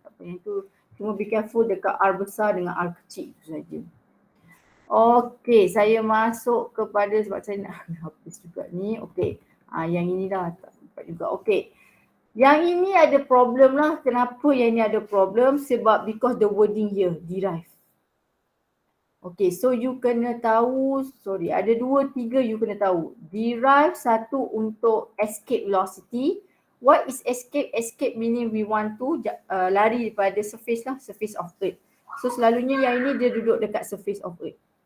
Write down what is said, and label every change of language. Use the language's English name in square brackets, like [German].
[Malay] Tak apa yang tu, cuma be careful dekat R besar dengan R kecil tu saja. Okay, saya masuk kepada sebab saya nak habis juga ni. Okay, yang ini dah tak sempat juga. Okay, yang ini ada problem lah. Kenapa yang ini ada problem? [English] Sebab because the wording here, derive. [Malay] Okay, so you kena tahu, ada 2, 3 you kena tahu. [English] Derive satu untuk escape velocity. What is escape? Escape meaning we want to lari daripada surface lah, surface of earth. [Malay] So selalunya yang ini dia duduk dekat surface of earth.